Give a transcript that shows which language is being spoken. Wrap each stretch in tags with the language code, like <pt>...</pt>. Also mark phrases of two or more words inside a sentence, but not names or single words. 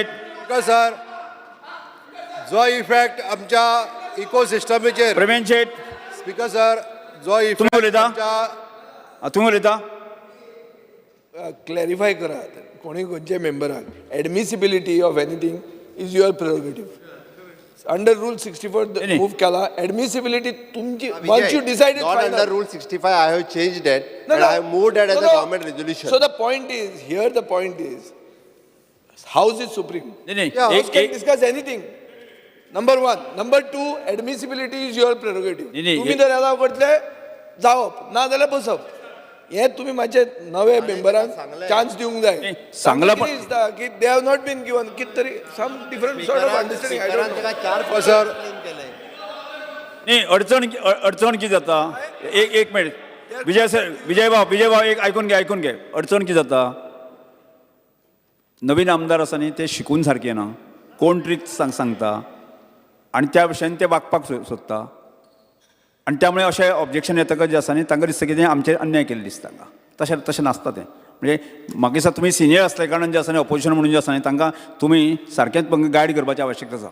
<kok>सर, जो इफेक्ट आमच्या इकोसिस्टमीचेर प्रवीण शेट.</kok> <en>speaker sir, जो</en> <kok>तुम्ही इफेक्ट उलयता? आमच्या तुम्ही उलयता. क्लॅरिफाय करात कोणी खंयचे मेंबराक</kok> <en>admissibility of anything is your prerogative. under rule 64 move केला. एडमिसिबिलिटी तुमची once you decide it Not final. under Rule 65, I have changed that No, and no. I have moved that as No, a no. government resolution. So the point is, here the point is, House is supreme.</en> <kok>नाही नाही</kok> <en>Yeah, House एक can एक discuss anything. Number one. Number two, admissibility is your prerogative.</en> <kok>नाही, तुम्ही एक- जर येला करतले जावप ना जाल्यार बसप. हे तुम्ही माझे नवे मेंबरांक चान्स दिवंक जाय. नाही, सांगला पण- कितें दिसता की</kok> <en>they have not been given</en> <kok>कित तरी</kok> <en>some different sort of understanding I don't know.</en> <kok>चार सर नाही अडचण किती जाता. एक मिनिट विजय भाव एक ऐकून घे अडचण किती जाता. नवीन आमदार आसा न्ही ते शिकून सारके ना. कोण ट्रिक सांगता आनी त्या विशयान ते वागपाक सोदता आनी त्यामुळे अशें ऑब्जेक्शन येतकच जे आसा न्ही तांकां दिसता की आमचेर अन्याय केल्लो दिसता. तशें नासता तें. म्हणजे म्हाका दिसता तुमी सिनियर आसले कारणान जे आसा न्ही ऑपोजिशन म्हणून जे आसा न्ही तांकां तुमी सारकेंच गायड करपाची आवश्यकता आसा.</kok>